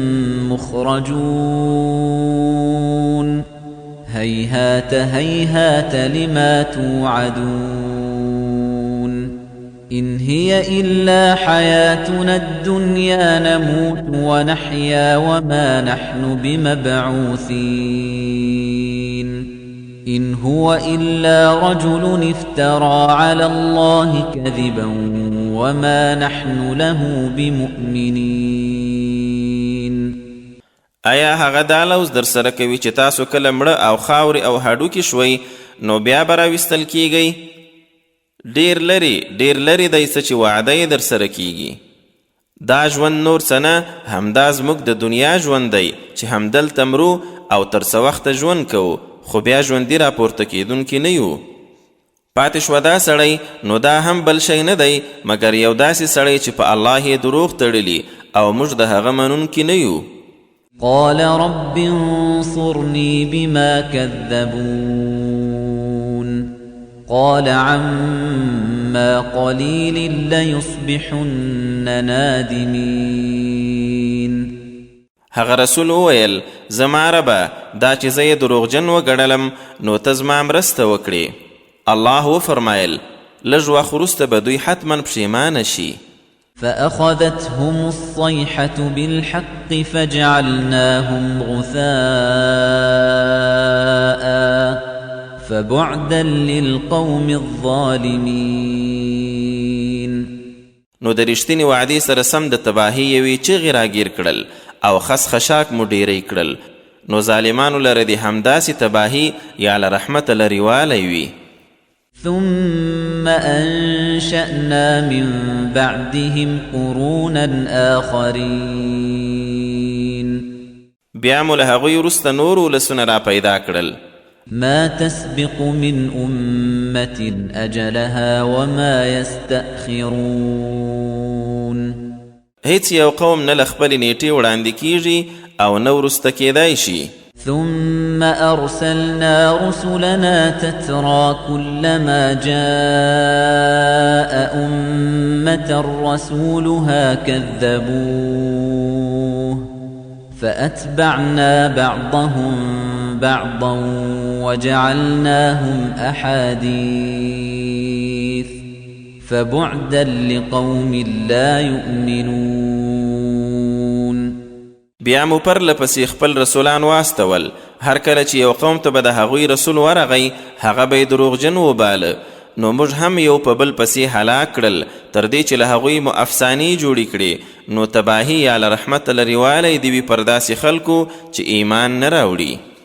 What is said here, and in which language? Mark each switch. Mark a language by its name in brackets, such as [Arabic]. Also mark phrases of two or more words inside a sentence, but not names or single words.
[Arabic] مخرجون هيهات هيهات لما توعدون إن هي إلا حياتنا الدنيا نموت ونحيا وما نحن بمبعوثين إن هو إلا رجل افترى على الله كذبا وما نحن له بمؤمنين. [Pashto] آیا هغه دا لوز در سره کوي چې تاسو کله مړه او خاورې او هډوکي شوئ نو بیا به راویستل کیږئ؟ ډېر لرې دی څه چې وعده یې در سره کیږي. دا ژوند نور څه نه همدا زموږ د دنیا ژوند دی چې همدلته مرو او تر څه وخته ژوند کوو، خو بیا ژوندي راپورته کیدونکي نه یو. پاتې شوه دا سړی نو دا هم بل شی نه دی مګر یو داسې سړی چې په الله یې دروغ تړلي او موږ د هغه منونکي نه یو. [Arabic] قال رب انصرني بما كذبون قال عما قليل ليصبحن نادمين. [Pashto] هغه رسول وویل زما ربه دا چې زه یې دروغجن وګڼلم نو ته زما مرسته وکړې. الله وفرمایل لږ وخت وروسته به دوی حتما پښیمانه شي. [Arabic] فأخذتهم الصيحة بالحق فجعلناهم غثاء فبعدا للقوم الظالمين. [Pashto] نو د رښتینې وعدې سره سم د تباهۍ یوې چغې راګیر کړل او خس خشاک مو ډیری کړل، نو ظالمانو لره د همداسې تباهي یا له رحمته لرې والی وي. [Arabic] ثم أنشأنا من بعدهم قرونا آخرين [Pashto] بیا مو له هغوی وروسته نور ولسونه را پیدا کړل. [Arabic] ما تسبق من أمة أجلها وما يستأخرون [Pashto] هیڅ یو قوم نه له خپلې نیټې وړاندې کیږي او نه وروسته کیدای شي. [Arabic] ثم أرسلنا رسلنا تترى كلما جاء أمة رسولها كذبوه فأتبعنا بعضهم بعضا وجعلناهم أحاديث فبعدا لقوم لا يؤمنون [Pashto] بیا مو پرلپسې خپل رسولان واستول. هر کله چې یو قوم ته به د هغوی رسول ورغی هغه به یې دروغجن وباله، نو موږ هم یو په بل پسې هلاک کړل تر دې چې له هغوی مو افسانې جوړې کړې. نو تباهي یا له رحمت لرې والی دې وي پر داسې خلکو چې ایمان نه راوړي.